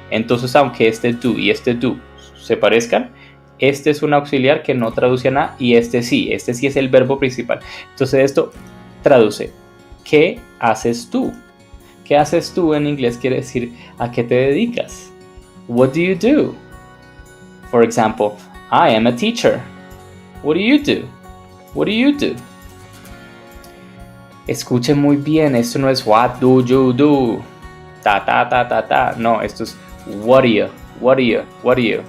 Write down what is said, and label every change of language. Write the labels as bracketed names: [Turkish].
[Spanish] Entonces, aunque este do y este do se parezcan, este es un auxiliar que no traduce a nada y este sí es el verbo principal. Entonces, esto traduce, ¿qué haces tú? ¿Qué haces tú en inglés quiere decir a qué te dedicas? [English] What do you do? For example, I am a teacher. What do you do? What do you do? [Spanish] Escuchen muy bien, esto no es [English] what do you do. Ta. [Spanish] No, esto es [English] what do you, what do you, [Spanish] what do you.